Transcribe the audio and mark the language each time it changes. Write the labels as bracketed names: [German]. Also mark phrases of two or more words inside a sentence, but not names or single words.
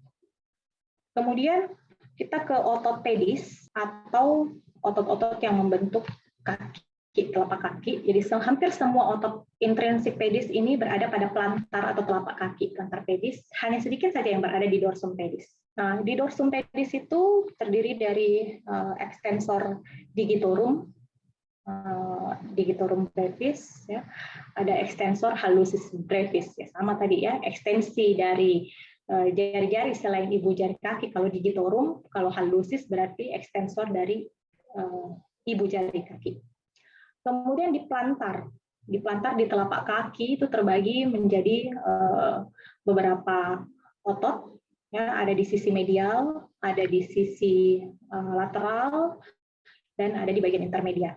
[Indonesian] Kemudian kita ke otot pedis atau otot-otot yang membentuk kaki, telapak kaki. Jadi hampir semua otot intrinsik pedis ini berada pada plantar atau telapak kaki, plantar pedis. Hanya sedikit saja yang berada di [Latin] dorsum pedis. [Indonesian] Nah, di [Latin] dorsum pedis [Indonesian] itu terdiri dari [Latin] extensor digitorum, digitorum brevis, [Indonesian] ya, ada [Latin] extensor hallucis brevis, [Indonesian] ya, sama tadi, ya, ekstensi dari jari-jari selain ibu jari kaki kalau digitorum, kalau hallucis berarti ekstensor dari ibu jari kaki. Kemudian di plantar di telapak kaki itu terbagi menjadi beberapa otot, ya, ada di sisi medial, ada di sisi lateral, dan ada di bagian intermedia.